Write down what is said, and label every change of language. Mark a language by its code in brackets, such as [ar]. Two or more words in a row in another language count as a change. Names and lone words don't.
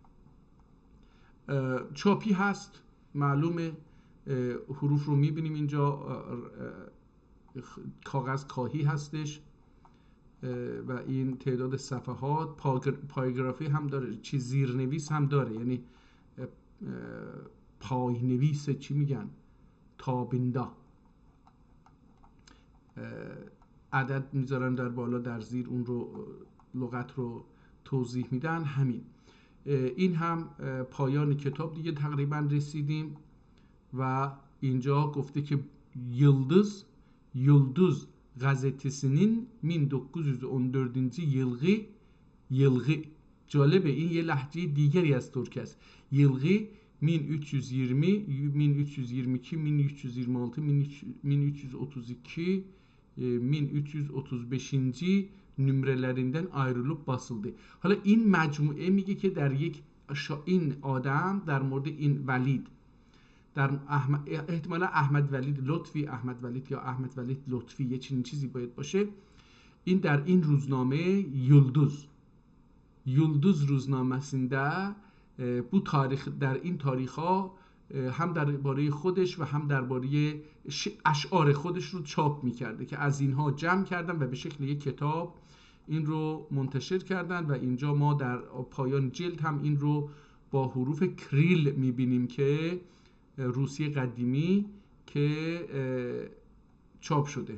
[fa] چاپی هست معلومه، حروف رو میبینیم اینجا، کاغذ کاهی هستش و این تعداد صفحات، پایگرافی هم داره، چیز زیرنویس هم داره، یعنی پای نویس چی میگن، تابندا، عدد میذارن در بالا، در زیر اون رو لغت رو توضیح میدن. همین این هم پایان کتاب دیگه تقریبا رسیدیم و اینجا گفته که [tr] Yıldız gazetesinin 1914 yılgı [fa] جالبه، این یه لهجه دیگری از ترک است. [tr] یلغی 1320 1322 1326 1332 1335 nümerelerinden ayrılıp basıldı. [fa] حالا این مجموعه میگه که در یک این آدم در مورد این ولید، در احتمالا احمد ولید لطفی، احمد ولید یا احمد ولید لطفی، یه چنین چیزی باید باشه. این در این روزنامه یلدوز [tr] روزنامه‌سinde bu [fa] تاریخ، در این تاریخ‌ها هم درباره خودش و هم درباره اشعار خودش رو چاپ می‌کرده که از اینها جمع کردن و به شکل یک کتاب این رو منتشر کردن و اینجا ما در پایان جلد هم این رو با حروف کریل می‌بینیم که روسیه قدیمی که چاپ شده.